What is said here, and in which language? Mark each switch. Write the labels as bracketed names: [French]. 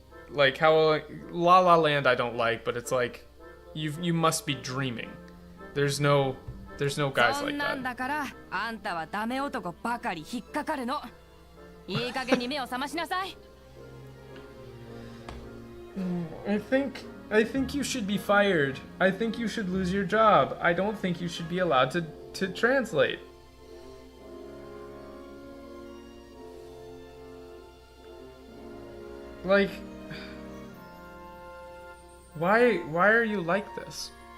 [English] Like how La La Land I don't like, but it's like you must be dreaming. There's no guys like that. [Japanese] だからあんたはダメ男ばかり引っかかるの。いい加減に目を覚ましなさい。 [English] I think you should be fired. I think you should lose your job. I don't think you should be allowed to translate. Like, why are you like this?